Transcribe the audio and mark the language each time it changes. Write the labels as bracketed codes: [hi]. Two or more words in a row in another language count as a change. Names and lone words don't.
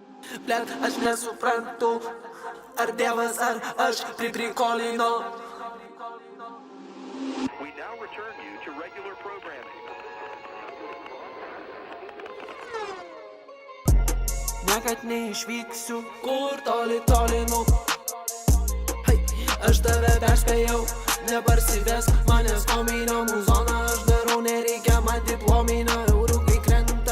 [lt] Blet, aš nesuprantu, ar Dievas, ar aš prikolino. [en] We now return you to regular programming. [lt] Niekad neišvyksiu, kur toli nuo. Hey, aš tave perspėjau, neparsivesk manęs kominio muzoną. Aš darau, nereikia man diplominio, eurų kai krenta.